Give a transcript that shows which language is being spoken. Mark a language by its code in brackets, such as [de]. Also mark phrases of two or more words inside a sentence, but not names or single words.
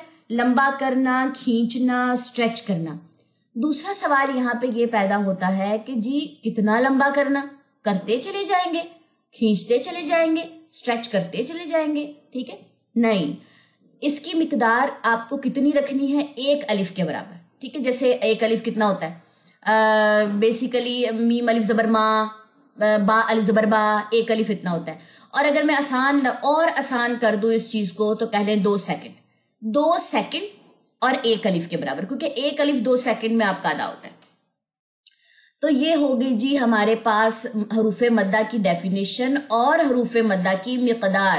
[ur] لمبا کرنا، کھینچنا، اسٹریچ کرنا۔ دوسرا سوال یہاں پہ یہ پیدا ہوتا ہے کہ جی کتنا لمبا کرنا؟ کرتے چلے جائیں گے، کھینچتے چلے جائیں گے، اسٹریچ کرتے چلے جائیں گے، ٹھیک ہے؟ نہیں، اس کی مقدار آپ کو کتنی رکھنی ہے؟ 1 الف کے برابر، ٹھیک ہے؟ جیسے 1 الف کتنا ہوتا ہے؟ بیسیکلی میم الف زبر ما، با الف زبر با، 1 الف اتنا ہوتا ہے۔ اور اگر میں آسان کر دوں اس چیز کو تو کہہ لیں 2 سیکنڈ، 2 سیکنڈ اور 1 الف کے برابر، کیونکہ 1 الف 2 سیکنڈ میں آپ کا ادا ہوتا ہے۔ تو یہ ہوگی جی ہمارے پاس حروف مدہ کی ڈیفینیشن اور حروف مدہ کی مقدار۔